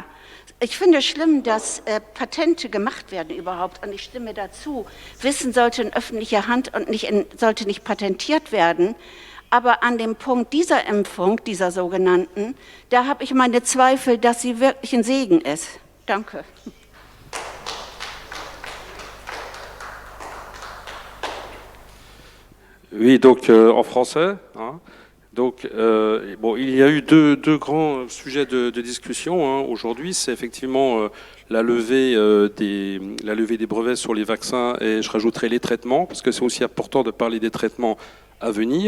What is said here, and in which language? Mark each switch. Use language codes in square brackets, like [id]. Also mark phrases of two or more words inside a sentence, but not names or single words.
[de] Ich finde es schlimm, dass Patente gemacht werden überhaupt. Und ich stimme dazu. Wissen sollte in öffentlicher Hand und sollte nicht patentiert werden. Aber an dem Punkt dieser Impfung, dieser sogenannten, da habe ich meine Zweifel, dass sie wirklich ein Segen ist. Danke. [fr] Oui, donc en français. Hein. Donc, bon, il y a eu deux grands sujets de discussion hein, aujourd'hui. C'est effectivement la levée des brevets sur les vaccins et je rajouterai les traitements, parce que c'est aussi important de parler des traitements à venir.